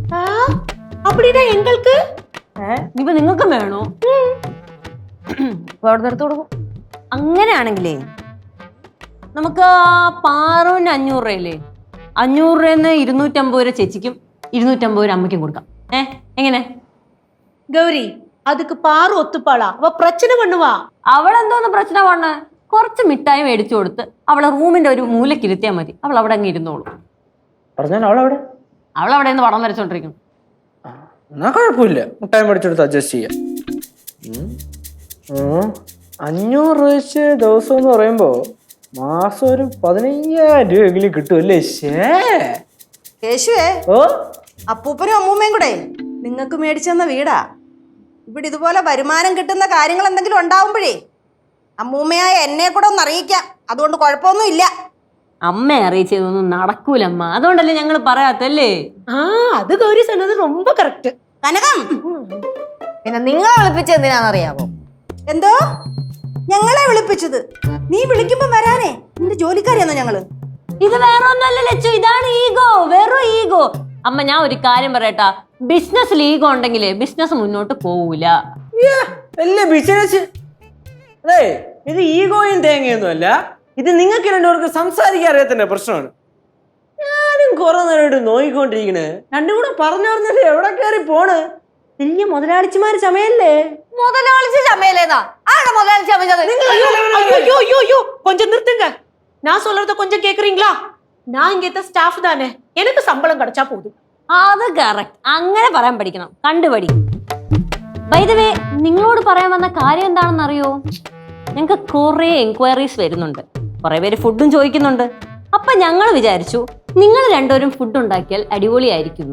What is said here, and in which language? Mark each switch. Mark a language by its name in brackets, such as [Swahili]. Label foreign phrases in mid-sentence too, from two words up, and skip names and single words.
[Malayalam] ഇനിയിപ്പോ നിങ്ങൾക്കും വേണോ? അവിടെ നിർത്തി കൊടുക്കും. അങ്ങനെയാണെങ്കിലേ നമുക്ക് പാറുവിന് 500 രൂപയില്ലേ, 500 രൂപന്ന് 250 രൂപ ചേച്ചിക്കും 250 രൂപ അമ്മയ്ക്കും കൊടുക്കാം. എങ്ങനെ [Tamil] கௌரி? அதுக்கு பாரு ஒத்துப்பாளா? அவ பிரச்சனை பண்ணுவா. [Malayalam] അവളെന്തോന്ന് പ്രശ്ന பண்ண? കുറച്ച് മിഠായി മേടിച്ചു കൊടുത്ത് അവളെ റൂമിന്റെ ഒരു മൂലയ്ക്ക് ഇരുത്തിയാൽ മതി. അവൾ അവിടെ അങ്ങ് ഇരുന്നോളൂ. അവളവിടെ നിന്ന് പടം വരച്ചോണ്ടിരിക്കണം. എന്നാ കുഴപ്പമില്ല, മുട്ടായി മേടിച്ചെടുത്ത് അഡ്ജസ്റ്റ് ചെയ്യാം. 500 രൂപ വെച്ച് ദിവസം എന്ന് പറയുമ്പോ മാസം ഒരു 15,000 രൂപയെങ്കിലും കിട്ടുമല്ലേ? കേശുവേ, ഓ, അപ്പൂപ്പനും അമ്മൂമ്മയും കൂടെ നിങ്ങൾക്ക് മേടിച്ചെന്ന വീടാ. ഇവിടെ ഇതുപോലെ വരുമാനം കിട്ടുന്ന കാര്യങ്ങൾ എന്തെങ്കിലും ഉണ്ടാവുമ്പോഴേ അമ്മൂമ്മയായ എന്നെ കൂടെ ഒന്ന് അറിയിക്കാം. അതുകൊണ്ട് കുഴപ്പമൊന്നും ഇല്ല. അമ്മ അറിയിച്ചതൊന്നും നടക്കൂലമ്മ, അതുകൊണ്ടല്ലേ ഞങ്ങൾ പറയാത്തല്ലേ. [Tamil] அது கௌரி சொன்னது ரொம்ப கரெக்ட். [Malayalam] കനകം പിന്നെ നിങ്ങളെ വിളിപ്പിച്ചത് എന്തിനാണെന്നറിയാമോ? എന്തോ ഞങ്ങളെ വിളിപ്പിച്ചത്? നീ വിളിക്കുമ്പോ വരാനേ, നിന്റെ ജോലിക്കാരിയാണോ ഞങ്ങള്? ഇത് വേറെ ഒന്നല്ല ലച്ചു, ഇതാണ് ഈഗോ, വെറും ഈഗോ. അമ്മ ഞാൻ ഒരു കാര്യം പറയട്ടാ, ബിസിനസ്സിൽ ഈഗോ ഉണ്ടെങ്കിലേ ബിസിനസ് മുന്നോട്ട് പോവൂല. വലിയ ബിസിനസ്. അതെ, ഇത് ഈഗോയും തേങ്ങയൊന്നും അല്ല, ഇത് നിങ്ങൾക്ക് രണ്ടുപേർക്ക് സംസാരിക്കാൻ അറിയാത്തതിന്റെ പ്രശ്നമാണ്. ഞാനും കുറെ നേരമായിട്ട് നോയിക്കൊണ്ടിരിക്കണ്, രണ്ടും കൂടെ പറഞ്ഞു പറഞ്ഞിട്ട് എവിടെ കയറി പോണ്? വലിയ മുതലാളിച്ചിമാര് ചമയല്ലേ? മുതലാളിച്ച് ചമയല്ലേന്നാ? ആരാ മുതലാളി ചമച്ചത്? [Tamil] ஐயோ ஐயோ ஐயோ கொஞ்சம் நிறுத்துங்க. நான் சொல்றத கொஞ்சம் கேக்குறீங்களா? நான் இங்க இருக்க ஸ்டாஃப் தானே, எனக்கு சம்பளம் கிடைச்சா போதும். [Malayalam] അത് കറക്റ്റ്, അങ്ങനെ പറയാൻ പഠിക്കണം, കണ്ടുപടി. [English] by the way, [Malayalam] നിങ്ങളോട് പറയാൻ വന്ന കാര്യം എന്താണെന്ന് അറിയോ? ഞങ്ങൾക്ക് കുറെ എൻക്വയറീസ് വരുന്നുണ്ട്, കുറെ പേര് ഫുഡും ചോദിക്കുന്നുണ്ട്. അപ്പൊ ഞങ്ങൾ വിചാരിച്ചു നിങ്ങൾ രണ്ടുപേരും ഫുഡ് ഉണ്ടാക്കിയാൽ അടിപൊളിയായിരിക്കുന്നു.